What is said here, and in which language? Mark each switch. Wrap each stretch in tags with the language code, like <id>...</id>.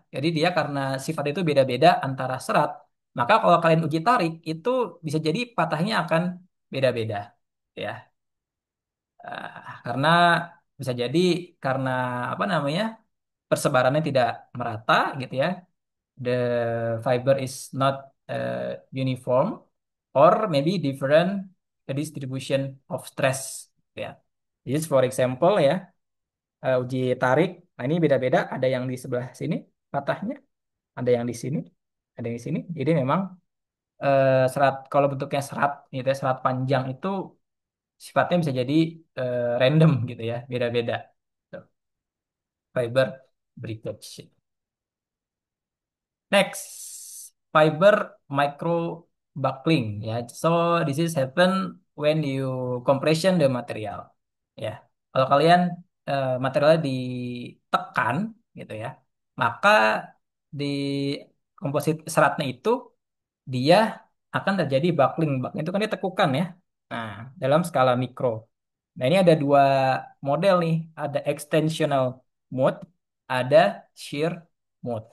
<id>Jadi dia karena sifat itu beda-beda antara serat, maka kalau kalian uji tarik itu bisa jadi patahnya akan beda-beda ya. Karena bisa jadi karena apa namanya persebarannya tidak merata gitu ya.</id> <en>The fiber is not uniform or maybe different distribution of stress ya. Just for example ya, uji tarik.</en> <id>Nah, ini beda-beda, ada yang di sebelah sini patahnya, ada yang di sini, ada yang di sini. Jadi memang serat kalau bentuknya serat gitu ya, serat panjang itu sifatnya bisa jadi random gitu ya, beda-beda.</id> <en>Tuh, fiber breakage. Next, fiber micro buckling ya. So this is happen when you compression the material.</en> <id>Ya, kalau kalian materialnya ditekan gitu ya, maka di komposit seratnya itu dia akan terjadi buckling. Buckling itu kan dia tekukan ya. Nah, dalam skala mikro. Nah, ini ada dua model nih. Ada extensional mode, ada shear mode.</id>